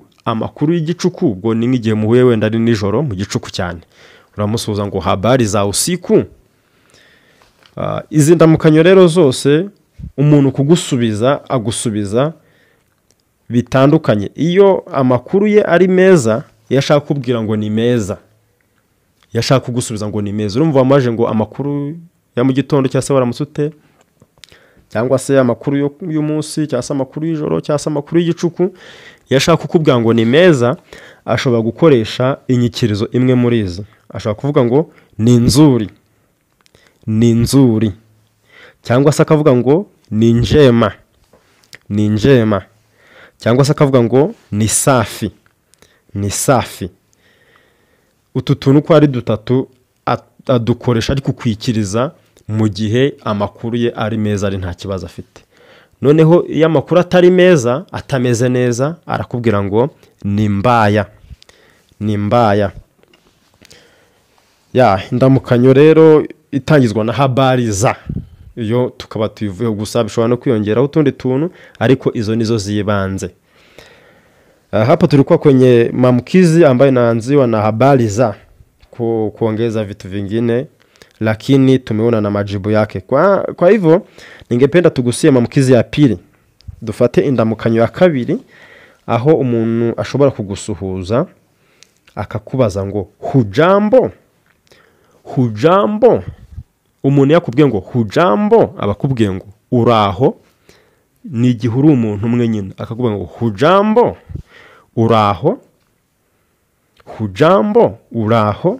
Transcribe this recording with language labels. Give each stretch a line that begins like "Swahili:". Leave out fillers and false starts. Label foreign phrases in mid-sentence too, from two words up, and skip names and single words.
Kinyarwanda: Amakuru y'igicuku ubwo ni nk'igihe muhuye wenda ari nijoro mu gicuku cyane, uramusuhuza ngo
Swahili: habari za usiku.
Kinyarwanda: Izi ndamukanyo rero zose umuntu kugusubiza agusubiza bitandukanye. Iyo amakuru ye ari meza, yashaka kubwira ngo ni meza, yashaka kugusubiza ngo ni meza, urumva wamaje ngo amakuru ya mu gitondo cyangwa se waramutse, cyangwa se amakuru y'umunsi, cyangwa se amakuru y'ijoro, cyangwa se amakuru y'igicuku, yashaka kukubwira ngo ni meza, ashobora gukoresha inyikirizo imwe muri izi. Ashobora kuvuga ngo
Swahili: ni nzuri, ni nzuri,
Kinyarwanda: cyangwa se akavuga ngo
Swahili: ni njema, ni njema,
Kinyarwanda: cyangwa se akavuga ngo
Swahili: ni safi, ni safi.
Kinyarwanda: Utu tuntu ko ari dutatu adukoresha ari kukwikiriza mu gihe amakuru ye ari meza, ari nta kibazo afite. Noneho iyo amakuru atari meza, atameze neza, arakubwira ngo
Swahili: ni mbaya, ni mbaya.
Kinyarwanda: Indamukanyo rero itangizwa na
Swahili: habari za,
Kinyarwanda: iyo tukaba tuyivuye gusa, bishobora no kwiyongeraho utundi tuntu, ariko izo nizo zibanze.
Swahili: Hapa tulikuwa kwenye maamkizi ambayo inaanziwa na habari za, kuongeza vitu vingine, lakini tumeona na majibu yake. Kwa hivyo ningependa tugusie maamkizi ya pili.
Kinyarwanda: Dufate indamukanyo ya kabiri, aho umuntu ashobora kugusuhuza akakubaza ngo hujambo, hujambo. Umuntu yakubwiye ngo hujambo, abakubwiye ngo uraho, ni igihe uri umuntu umwe nyine, akakubwira ngo hujambo, uraho, hujambo, uraho.